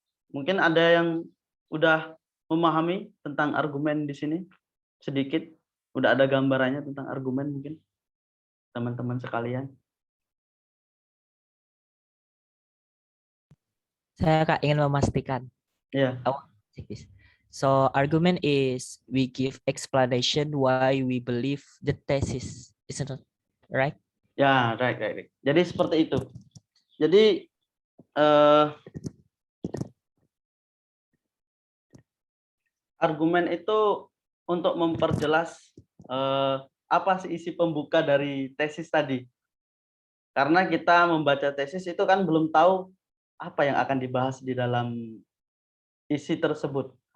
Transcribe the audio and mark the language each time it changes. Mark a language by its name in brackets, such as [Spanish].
[Indonesian] Mungkin ada yang udah memahami tentang argumen di sini sedikit, udah ada gambarannya tentang argumen mungkin teman-teman sekalian. Saya Kak ingin memastikan. Ya. [English] I want to take this. So argument is we give explanation why we believe the thesis, isn't it? Right? [Indonesian] Ya, right. Jadi seperti itu. Jadi argumen itu untuk memperjelas apa sih isi pembuka dari tesis tadi. Karena kita membaca tesis itu kan belum tahu apa yang akan dibahas di dalam isi tersebut.